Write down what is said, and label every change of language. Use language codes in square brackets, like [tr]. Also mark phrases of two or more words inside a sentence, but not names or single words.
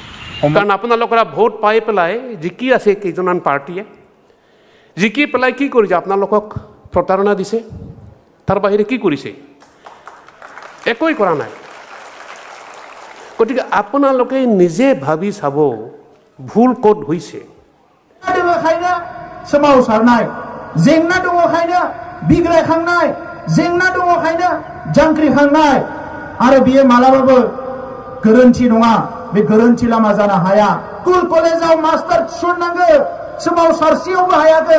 [as] কাৰণ আপোনালোকৰ ভোট পাই পেলাই জিকি আছে কেইজনমান পাৰ্টীয়ে জিকি পেলাই কি কৰিছে আপোনালোকক প্ৰতাৰণা দিছে তাৰ বাহিৰে কি কৰিছে একোই কৰা নাই গতিকে আপোনালোকে নিজে ভাবি চাব ভুল ক'ত হৈছে [brx] सोमावसारनाय जेंना दङखायनो बिग्रायखांनाय जेंना दङखायनो जांख्रिखांनाय आरो बियो मालाबाबो गोरोन्थि नङा बे गोरोन्थि लामा जानो हाया स्कुल कलेजाव मास्टार थिसननांगौ सोमावसारसेयावबो हायाखै